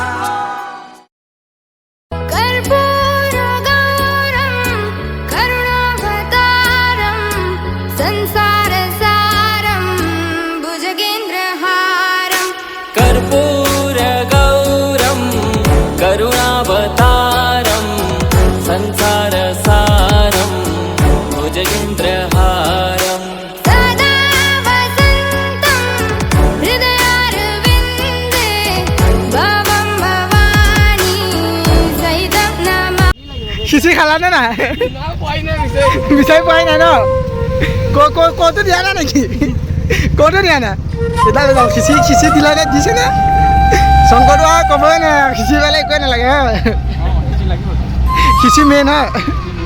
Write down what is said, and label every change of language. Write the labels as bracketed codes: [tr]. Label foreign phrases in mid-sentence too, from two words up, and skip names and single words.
[sa] कर्पूर गौरम करुणावतारम संसार सारम भुजगेन्द्रहारम कर्पूर गौरम करुणावतारम संसार सारम भुजगेन्द्रहारम [as] খিচি খালানে নাই বিচাৰি পোৱাই নাই ন ক'তো দিয়া নাই নেকি ক'তো দিয়া নাই এতিয়া যাওঁ খিচি দিলে দিছে নে শংকৰটো আৰু ক'বই নাই খিচি পালে একোৱে নালাগে খিচি মেইন হয়